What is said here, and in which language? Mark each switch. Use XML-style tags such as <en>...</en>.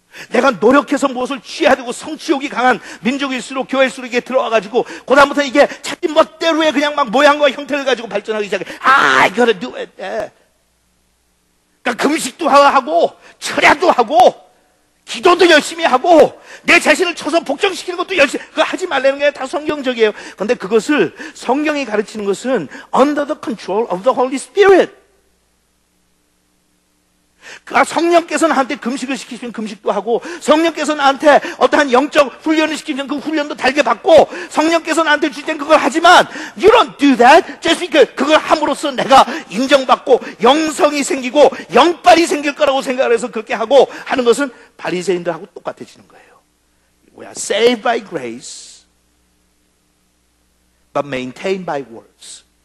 <ko>내가 노력해서 무엇을 취해야 되고 성취욕이 강한 민족일수록 교회일수록 이게 들어와가지고 그다음부터 이게 자기 멋대로의 그냥 막 모양과 형태를 가지고 발전하기 시작해.</ko> <en>I gotta do it.</en> <ko>그러니까 금식도 하고 철야도 하고 기도도 열심히 하고 내 자신을 쳐서 복종시키는 것도 열심히, 그거 하지 말라는 게 다 성경적이에요. 그런데 그것을 성경이 가르치는 것은</ko> <en>under the control of the Holy Spirit.</en> <ko>성령께서 나한테 금식을 시키시면 금식도 하고, 성령께서 나한테 어떠한 영적 훈련을 시키면 그 훈련도 달게 받고, 성령께서 나한테 줄 땐 그걸 하지만</ko> <en>you don't do that just because</en> <ko>그걸 함으로써 내가 인정받고 영성이 생기고 영빨이 생길 거라고 생각을 해서 그렇게 하고 하는 것은 바리새인들하고 똑같아지는 거예요.</ko> <en>We are saved by grace but maintained by works.</en>